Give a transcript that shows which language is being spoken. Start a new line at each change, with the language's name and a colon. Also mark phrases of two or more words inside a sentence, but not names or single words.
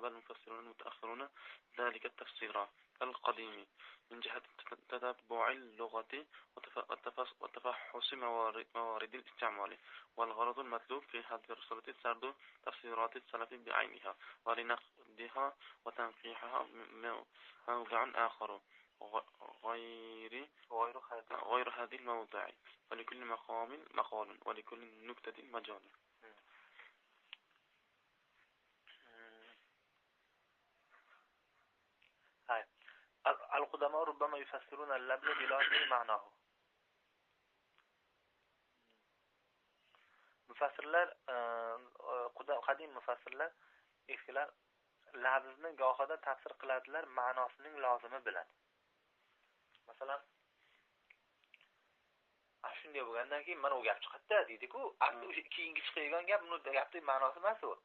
Arabic: المفسرون المتأخرون ذلك التفسير القديم من جهة تتبع اللغة وتفحص موارد الاستعمال والغرض المطلوب في هذه الرسالة سرد تفسيرات السلف بعينها ولنقدها وتنقيحها موضع آخر غير هذه الموضع ولكل مقام مقال ولكل نكتة مجال. القدماء ربما يفسرون اللفظ بلا معناه.
Uzbek: mufassirlar qadim mufassirlar eskilar lafzni gohida tafsir qiladilar ma'nosining lozimi bilan. Masalan, shunday bo'lgandan keyin mana u gap chiqadi deydi-ku, asli o'sha keyingi chiqadigan gap buni gapning ma'nosi emas u.